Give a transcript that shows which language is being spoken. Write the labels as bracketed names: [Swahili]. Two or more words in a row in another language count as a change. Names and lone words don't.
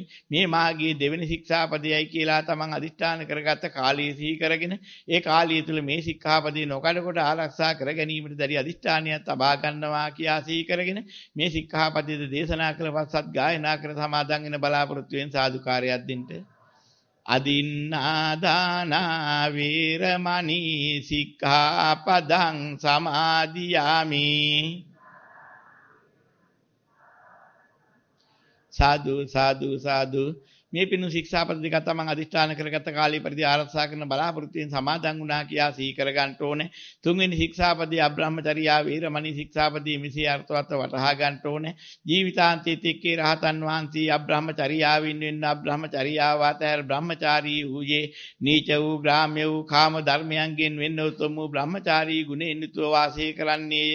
[Sinhala] මේ මාගේ දෙවෙනි ශික්ෂාපදයයි කියලා තමන් අදිෂ්ඨාන කරගත්ත කාලය සිහි කරගෙන ඒ කාලය තුළ මේ ශික්ෂාපදේ නොකඩකොට ආරක්ෂා කර ගැනීමට දැඩි අදිෂ්ඨානයක් තබා ගන්නවා කියා සිහි කරගෙන මේ ශික්ෂාපදයේ දේශනා කළ පස්සත් ගායනා කර සමාදන් වෙන බලාපොරොත්තු වෙන සාදුකාරයක් දෙන්න. [Pali] අදින්නා දානා වේරමණී සික්ඛාපදං සමාදියාමි. සාදු සාදු සාදු. [Sinhala] මේ පින්නු ශික්ෂාපද දෙක තමන් අදිෂ්ඨාන කරගත කාලය පරිදි ආරක්ෂා කරන බලාපොරොත්තු වෙන සමාදන් වුණා කියා සිහි කර ගන්න ඕනේ. තුන්වෙනි ශික්ෂාපදයේ [Pali] අබ්‍රහ්මචර්යා වේරමණී [Sinhala] ශික්ෂාපදයේ මිසී අර්ථවත් වටහා ගන්න ඕනේ. ජීවිතාන්තයේ රහතන් වහන්සේ අබ්‍රහ්මචර්යාවින් වෙන්න අබ්‍රහ්මචර්යාව අතහැර බ්‍රහ්මචාරී වූයේ නීච වූ ග්‍රාම්‍ය වූ කාම ධර්මයන්ගෙන් වෙන්න උතුම් වූ බ්‍රහ්මචාරී ගුණෙන් යුතුව වාසය කරන්නේය.